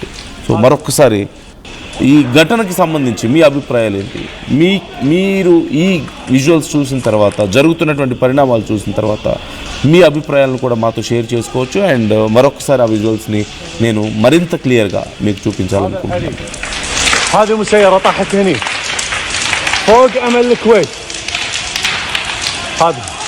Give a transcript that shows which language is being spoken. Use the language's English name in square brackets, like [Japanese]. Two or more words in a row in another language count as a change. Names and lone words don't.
[Telugu] సో మరొకసారి ఈ ఘటనకి సంబంధించి మీ అభిప్రాయాలు ఏంటి? మీరు ఈ విజువల్స్ చూసిన తర్వాత, జరుగుతున్నటువంటి పరిణామాలు చూసిన తర్వాత మీ అభిప్రాయాలను కూడా మాతో షేర్ చేసుకోవచ్చు. అండ్ మరొకసారి ఆ విజువల్స్ని నేను మరింత క్లియర్గా మీకు చూపించాలనుకుంటున్నాను. [Arabic] هذه مسيرة طاحت هني فوق أمل الكويت. هذا